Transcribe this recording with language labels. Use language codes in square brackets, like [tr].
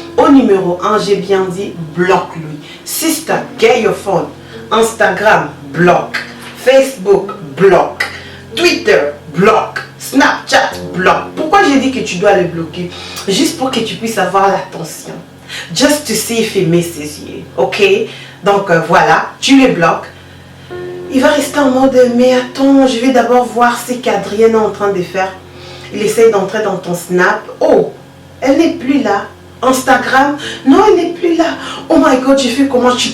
[fr] Au numéro 1, j'ai bien dit, bloque-lui. [en] Sister, get your phone. Instagram, [fr] bloque. Facebook, bloque. Twitter, bloque. Snapchat, bloque. Pourquoi j'ai dit que tu dois le bloquer? Juste pour que tu puisses avoir l'attention. [en] Just to see if he misses you. Ok? [fr] Donc voilà, tu le bloques. Il va rester en mode, mais attends, je vais d'abord voir ce qu'Adrienne est en train de faire. Il essaye d'entrer dans ton Snap. Oh, elle n'est plus là. Instagram, non, elle n'est plus là. [en] Oh my God, [fr] j'ai fait comment?